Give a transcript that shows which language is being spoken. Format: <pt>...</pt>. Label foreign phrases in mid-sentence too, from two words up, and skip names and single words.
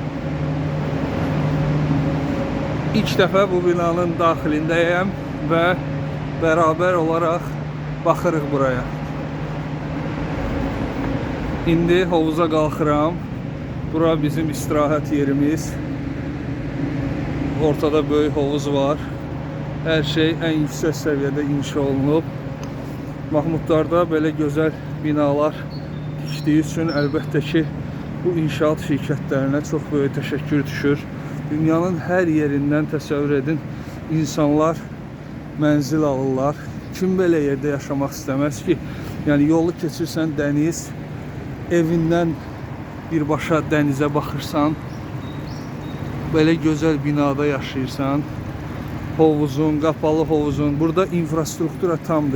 <az>İlk dəfə bu binanın daxilindəyəm və</az> <tr>beraber olarak</tr> <az>baxırıq buraya. İndi havuza qalxıram. Bura bizim istirahət yerimiz. Ortada böyük havuz var.</az> <tr>Her şey en yüksek seviyede inşa</tr> <az>olunub. Mahmudlarda</az> <tr>böyle güzel binalar</tr> <az>tikdiyi üçün əlbəttə ki, bu inşaat şirkətlərinə çox böyük təşəkkür düşür. Dünyanın her yerindən təsəvvür edin, insanlar mənzil alırlar. Kim belə yerdə yaşamaq istəməz ki? Yani yolu keçirsən dəniz, evindən birbaşa dənizə baxırsan, belə gözəl binada yaşayırsan, hovuzun, qapalı hovuzun, burada infrastruktura tamdır.</az>